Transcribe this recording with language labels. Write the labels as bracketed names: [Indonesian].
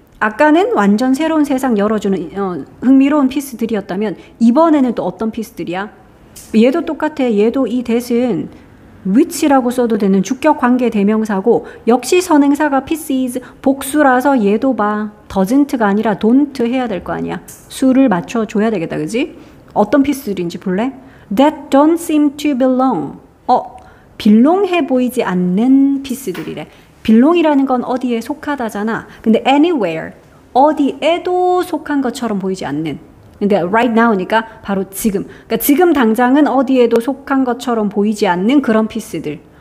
[Korean] 아까는 완전 새로운 세상 열어주는 흥미로운 피스들이었다면 이번에는 또 어떤 피스들이야? 얘도 똑같아. 얘도 이 that은 which라고 써도 되는 주격 관계 대명사고 역시 선행사가 pieces 복수라서 얘도 봐. doesn't가 아니라 don't 해야 될 거 아니야. 수를 맞춰줘야 되겠다. 그지? 어떤 피스들인지 볼래? [English] That don't seem to belong. [Korean] belong해 보이지 않는 피스들이래. belong이라는 건 어디에 속하다잖아. 근데 anywhere, 어디에도 속한 것처럼 보이지 않는. 근데 [English] right now [Korean] 니까 바로 지금. 그러니까 지금 당장은 어디에도 속한 것처럼 보이지 않는 그런 피스들.